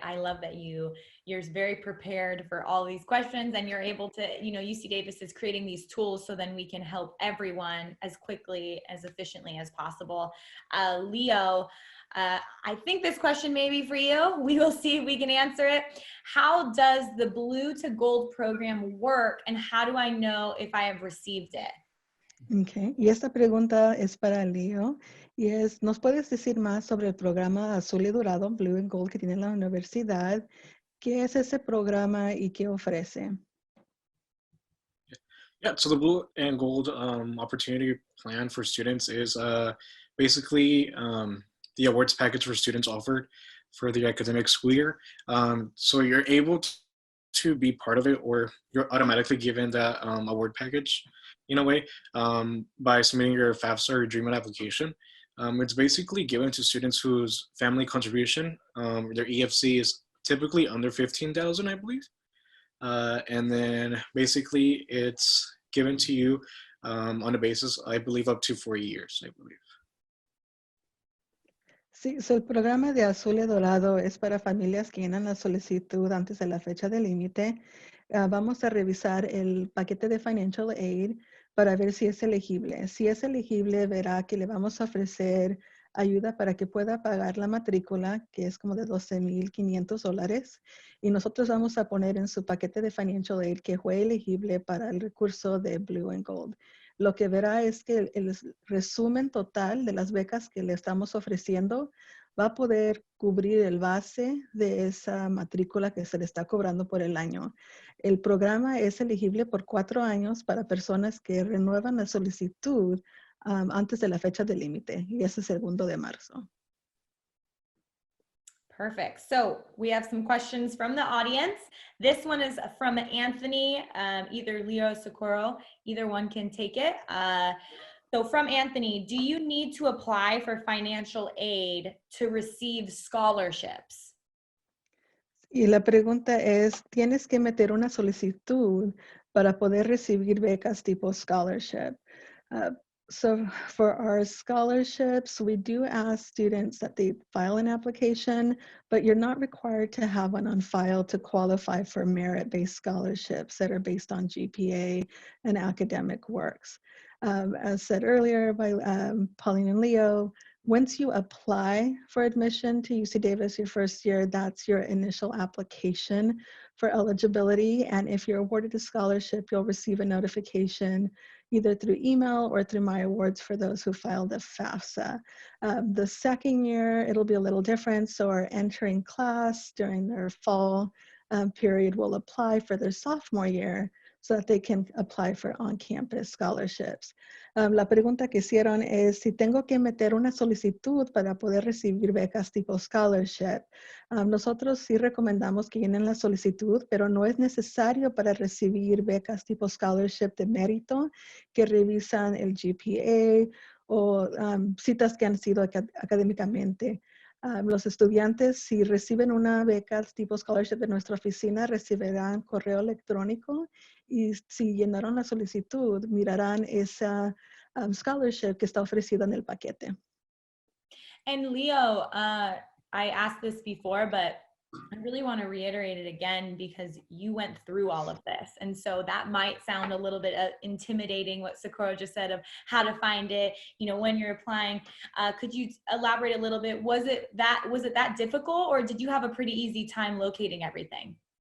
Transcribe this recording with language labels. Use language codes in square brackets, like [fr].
[en] I love that you're very prepared for all these questions and you're able to, UC Davis is creating these tools so then we can help everyone as quickly, as efficiently as possible. Leo, I think this question may be for you. We will see if we can answer it. How does the Blue to Gold program work and how do I know if I have received it? Okay. [es] Y esta pregunta es para Leo y ¿nos puedes decir más sobre el programa Azul y Dorado, Blue and Gold, que tiene la universidad? ¿Qué es ese programa y qué ofrece? [en] Yeah, so the Blue and Gold Opportunity Plan for students is basically the awards package for students offered for the academic school year. So you're able to be part of it, or you're automatically given that award package in a way by submitting your FAFSA or DREAMED application. It's basically given to students whose family contribution, their EFC is typically under 15,000, I believe. And then basically it's given to you on a basis, I believe, up to 4 years, I believe. [es] Sí, so el programa de azul y dorado es para familias que llenan la solicitud antes de la fecha de límite. Vamos a revisar el paquete de Financial Aid para ver si es elegible. Si es elegible, verá que le vamos a ofrecer ayuda para que pueda pagar la matrícula, que es como de $12,500. Y nosotros vamos a poner en su paquete de Financial Aid que fue elegible para el recurso de Blue and Gold. Lo que verá es que el resumen total de las becas que le estamos ofreciendo va a poder cubrir el base de esa matrícula que se le está cobrando por el año. El programa es elegible por 4 años para personas que renuevan la solicitud antes de la fecha de límite, y es el 2 de marzo. [en] Perfect. So we have some questions from the audience. This one is from Anthony, either Leo or Socorro, either one can take it. So from Anthony, do you need to apply for financial aid to receive scholarships? [es] Y la pregunta es, ¿tienes que meter una solicitud para poder recibir becas tipo scholarship? [en] So for our scholarships, we do ask students that they file an application, but you're not required to have one on file to qualify for merit-based scholarships that are based on GPA and academic works. As said earlier by Pauline and Leo, once you apply for admission to UC Davis your first year, that's your initial application for eligibility. And if you're awarded a scholarship, you'll receive a notification either through email or through My Awards for those who filed a FAFSA. The second year, it'll be a little different. So our entering class during their fall period will apply for their sophomore year so that they can apply for on-campus scholarships. [es] La pregunta que hicieron es si tengo que meter una solicitud para poder recibir becas tipo scholarship. Nosotros sí recomendamos que llenen la solicitud, pero no es necesario para recibir becas tipo scholarship de mérito que revisan el GPA o citas que han sido académicamente. Los estudiantes, si reciben una beca tipo scholarship de nuestra oficina, recibirán correo electrónico, y si llenaron la solicitud, mirarán esa scholarship que está ofrecida en el paquete. [en] And Leo, I asked this before, but I really want to reiterate it again because you went through all of this. And so that might sound a little bit intimidating, what Socorro just said of how to find it, you know, when you're applying. Could you elaborate a little bit? Was it that difficult, or did you have a pretty easy time locating everything?